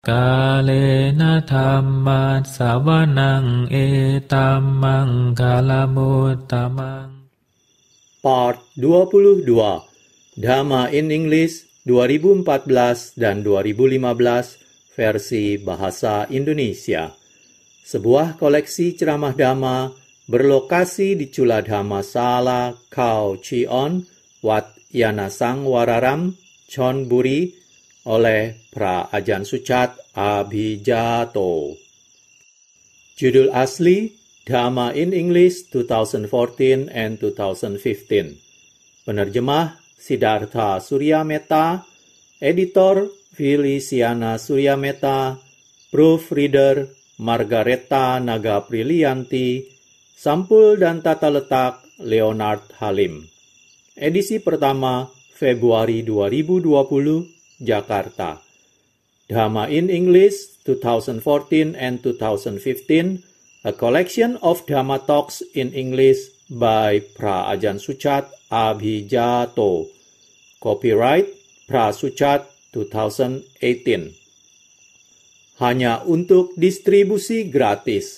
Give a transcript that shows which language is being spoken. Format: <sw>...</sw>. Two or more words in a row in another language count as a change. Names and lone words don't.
<pi>Kalena dhamma sawanang etamang kalamuttamang.</pi> <id>Part 22</id> <en>Dhamma in English</en> <id>2014 dan 2015 versi Bahasa Indonesia. Sebuah koleksi ceramah Dhamma berlokasi di Chula Dhamma Sala, Khao Chion, Wat Yanasang Wararam, Chonburi, oleh Pra Ajahn Sucat Abhijato. Judul asli</id> <en>Dhamma in English</en> <id>2014 and 2015. Penerjemah Siddhartha Suryameta, editor Feliciana Suryameta, proofreader Margareta Nagaprilianti, sampul dan tata letak Leonard Halim. Edisi pertama Februari 2020, Jakarta.</id> <en>Dhamma in English 2014 and 2015, a collection of Dhamma talks in English by Pra Ajahn Sucat Abhijato. Copyright Pra Sucat 2018.</en> <id>Hanya untuk distribusi gratis.</id>